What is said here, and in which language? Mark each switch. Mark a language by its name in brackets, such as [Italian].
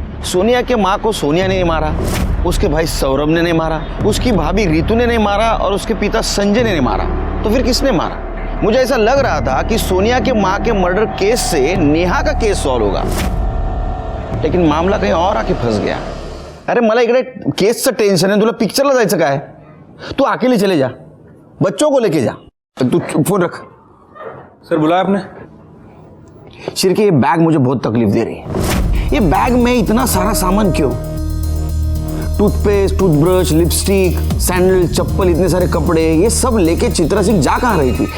[Hindi] सोनिया के माँ को सोनिया ने नहीं मारा, उसके भाई सौरभ ने नहीं मारा, उसकी भाभी रितु ने नहीं मारा और उसके पिता संजय ने नहीं मारा। तो फिर किसने मारा? मुझे ऐसा लग रहा था कि सोनिया के माँ के मर्डर केस से नेहा का केस सॉल्व होगा, लेकिन मामला कहीं और आके फंस गया। [Marathi] अरे मला इकडे केसचं टेन्शन आहे, तुला पिक्चरला जायचं काय? [Hindi] तू अकेले चले जा, बच्चों को लेके जा। तू फोन रख। सर बुलाया आपने? शिरके, ये बैग मुझे बहुत तकलीफ दे रही है। ये बैग में इतना सारा सामान क्यों? टूथपेस्ट, टूथब्रश, लिपस्टिक, सैंडल, चप्पल, इतने सारे कपड़े, ये सब लेके चित्रा सिंह जा कहाँ रही थी?